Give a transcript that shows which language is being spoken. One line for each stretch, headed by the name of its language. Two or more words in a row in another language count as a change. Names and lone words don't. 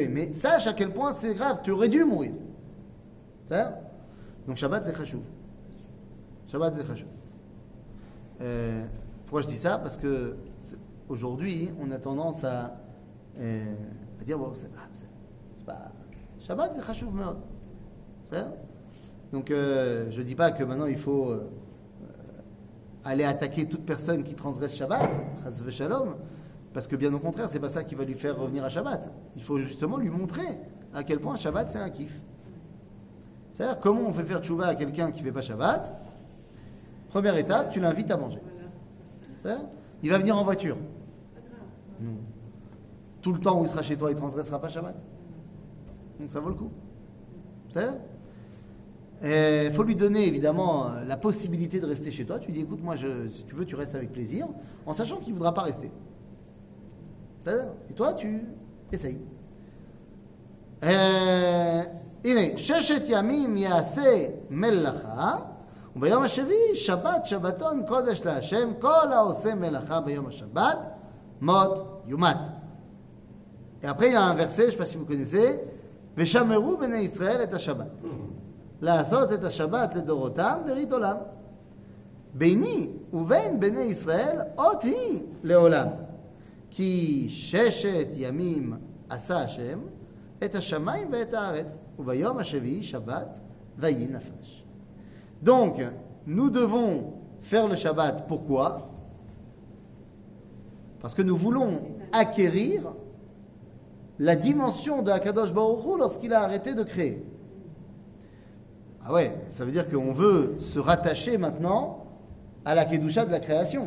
French: Mais sache à quel point c'est grave, tu aurais dû mourir. C'est ça ? Donc Shabbat, c'est chashuv. Shabbat, c'est chashuv. Pourquoi je dis ça ? Parce que aujourd'hui, on a tendance à dire, bon, c'est pas... Shabbat, c'est
Hebrew: חשוב מאוד.
French: C'est ça ? Donc, je ne dis pas que maintenant, il faut aller attaquer toute personne qui transgresse Shabbat,
Hebrew: חס ושלום,
French: parce que bien au contraire, c'est pas ça qui va lui faire revenir à Shabbat. Il faut justement lui montrer à quel point Shabbat, c'est un kiff. C'est-à-dire, comment on fait faire tchouva à quelqu'un qui ne fait pas Shabbat ? Première étape, tu l'invites à manger. C'est-à-dire, il va venir en voiture. Non. Tout le temps où il sera chez toi, il ne transgressera pas Shabbat. Donc ça vaut le coup. C'est-à-dire, il faut lui donner évidemment la possibilité de rester chez toi. Tu lui dis, écoute, moi, si tu veux, tu restes avec plaisir, en sachant qu'il ne voudra pas rester. C'est-à-dire, et toi, tu essayes.
Hebrew: הנה, 6 ימים יעשה מלאכה, וביום השביעי שבת שבתון קודש להשם, כל העושה מלאכה ביום השבת, מות יומת.
French: Et après, il y a un verset, je ne sais pas si vous connaissez,
Hebrew: ושמרו בני ישראל את השבת. לעשות את השבת לדורותם ברית עולם. ביני ובין בני ישראל אות היא לעולם. כי 6 ימים עשה השם, את השמיים ואת הארץ, וביום השביעי שבת ויהי נפש.
French: Donc, nous devons faire le Shabbat. Pourquoi ? Parce que nous voulons acquérir la dimension de Akadosh Baruch Hu lorsqu'il a arrêté de créer. Ah ouais, ça veut dire qu'on veut se rattacher maintenant à la Kedusha de la création.